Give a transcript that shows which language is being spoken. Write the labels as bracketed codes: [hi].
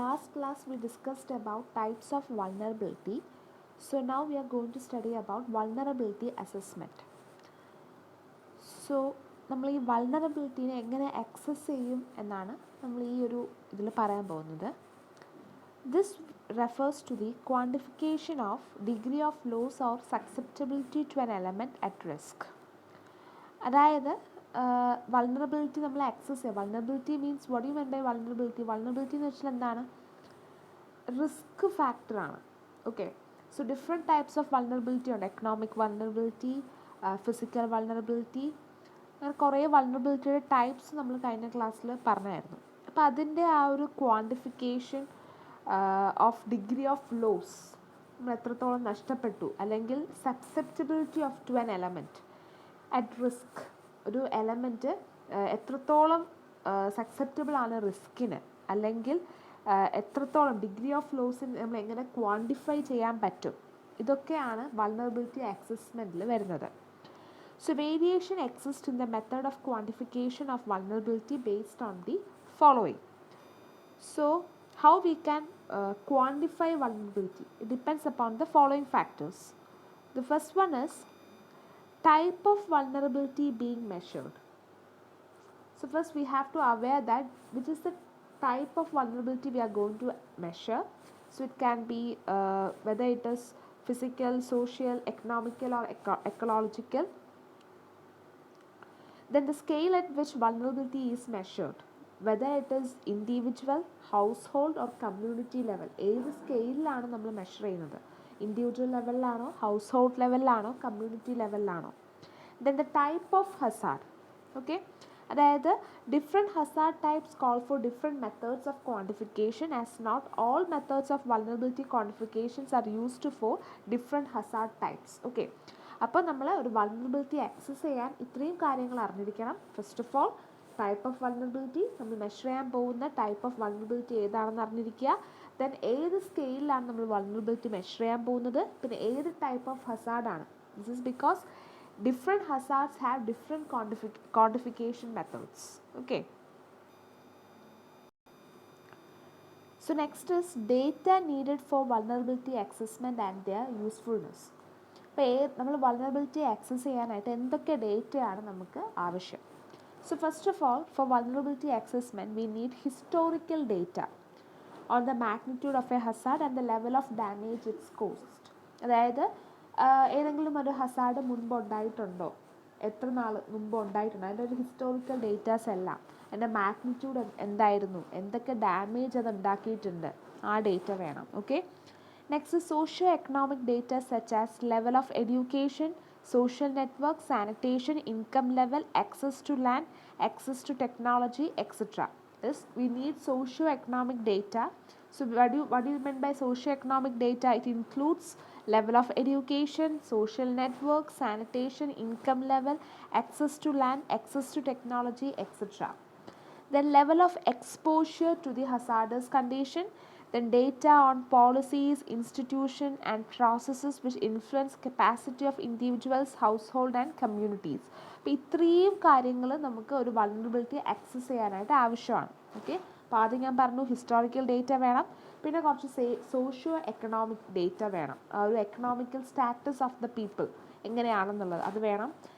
[en] last class we discussed about types of vulnerability. So now we are going to study about vulnerability assessment. [ml] So നമ്മൾ ഈ വൾണറബിലിറ്റീനെ എങ്ങനെ access ചെയ്യും എന്നാണ് നമ്മൾ ഈ ഒരു ഇതിൽ പറയാൻ പോകുന്നത്. [en] This refers to the quantification of degree of loss or susceptibility to an element at risk. [ml] അതായത് വൾണറബിലിറ്റി നമ്മൾ ആക്സസ് ചെയ്യുക. [en] Vulnerability means what you mean by vulnerability? [ml] Vulnerability എന്ന് വെച്ചാൽ എന്താണ്? റിസ്ക് ഫാക്ടറാണ്. Okay, [en] so different types of vulnerability [ml] ഉണ്ട്. Economic vulnerability, physical vulnerability, അങ്ങനെ കുറേ വൾണറബിലിറ്റിയുടെ ടൈപ്സ് നമ്മൾ കഴിഞ്ഞ ക്ലാസ്സിൽ പറഞ്ഞായിരുന്നു. അപ്പോൾ അതിൻ്റെ ആ ഒരു [en] quantification of degree of loss, [ml] നമ്മൾ എത്രത്തോളം നഷ്ടപ്പെട്ടു, അല്ലെങ്കിൽ [en] susceptibility of to an element at risk, [ml] ഒരു എലമെൻറ്റ് എത്രത്തോളം സക്സെപ്റ്റബിൾ ആണ് റിസ്കിന്, അല്ലെങ്കിൽ എത്രത്തോളം ഡിഗ്രി ഓഫ് ലോസിന് നമ്മൾ എങ്ങനെ ക്വാണ്ടിഫൈ ചെയ്യാൻ പറ്റും, ഇതൊക്കെയാണ് വൾണറബിലിറ്റി അസസ്മെൻറ്റിൽ വരുന്നത്. [en] So variation exists in the method of quantification of vulnerability based on the following. So how we can quantify vulnerability? It depends upon the following factors. The first one is type of vulnerability being measured. So first we have to aware that which is the type of vulnerability we are going to measure. So it can be whether it is physical, social, economical or ecological. Then the scale at which vulnerability is measured, whether it is individual, household or community level. [ml] ഏത് സ്കെയിലാണ് നമ്മൾ measure ചെയ്യുന്നത്? Individual ലെവലിലാണോ, house hold ലെവലിലാണോ, community ലെവലിലാണോ? [en] Then the type of hazard. Okay, അതായത് different hazard types call for different methods of quantification, as not all methods of vulnerability quantifications are used for different hazard types. [ml] Okay, അപ്പോൾ നമ്മൾ ഒരു vulnerability access ചെയ്യാൻ ഇത്രയും കാര്യങ്ങൾ അറിഞ്ഞിരിക്കണം. [en] first of all type of vulnerability, [ml] നമ്മൾ measure ചെയ്യാൻ പോകുന്ന ടൈപ്പ് ഓഫ് വൾണറബിലിറ്റി ഏതാണെന്ന് അറിഞ്ഞിരിക്കുക. ദെൻ ഏത് സ്കെയിലാണ് നമ്മൾ വൾണറബിലിറ്റി മെഷർ ചെയ്യാൻ പോകുന്നത്, പിന്നെ ഏത് type of ഹസാർഡാണ്. [en] This is because different hazards have different quantification methods. Okay, so next is data needed for vulnerability assessment and their usefulness. [ml] അപ്പോൾ നമ്മൾ വൾണറബിലിറ്റി ആക്സസ് ചെയ്യാനായിട്ട് എന്തൊക്കെ ഡേറ്റയാണ് നമുക്ക് ആവശ്യം? [en] So first of all, for vulnerability assessment we need historical data on the magnitude of a hazard and the level of damage its cost. [ml] അതായത് ഏതെങ്കിലും ഒരു Hazard മുൻപ് ഉണ്ടായിട്ടുണ്ടോ, എത്ര നാൾ മുമ്പ് ഉണ്ടായിട്ടുണ്ടോ, അതിൻ്റെ ഒരു ഹിസ്റ്റോറിക്കൽ ഡേറ്റാസ് എല്ലാം, അതിൻ്റെ മാഗ്നിറ്റ്യൂഡ് എന്തായിരുന്നു, എന്തൊക്കെ ഡാമേജ് അത് ഉണ്ടാക്കിയിട്ടുണ്ട്, ആ ഡേറ്റ വേണം. Okay, [en] next is socio-economic data such as level of education, social network, sanitation, income level, access to land, access to technology, etc. This we need socio-economic data. So what do you mean by socio-economic data? It includes level of education, social network, sanitation, income level, access to land, access to technology, etc. Then level of exposure to the hazardous condition. Then data on policies, institutions and processes which influence capacity of individuals, household and communities. [ml] അപ്പോൾ ഇത്രയും കാര്യങ്ങൾ നമുക്ക് ഒരു vulnerability access ചെയ്യാനായിട്ട് ആവശ്യമാണ്. Okay, അപ്പോൾ ആദ്യം ഞാൻ പറഞ്ഞു ഹിസ്റ്റോറിക്കൽ ഡേറ്റ വേണം, പിന്നെ കുറച്ച് സോഷ്യോ എക്കണോമിക് ഡേറ്റ വേണം, ഒരു [en] economical status of the people [ml] എങ്ങനെയാണെന്നുള്ളത് അത് വേണം.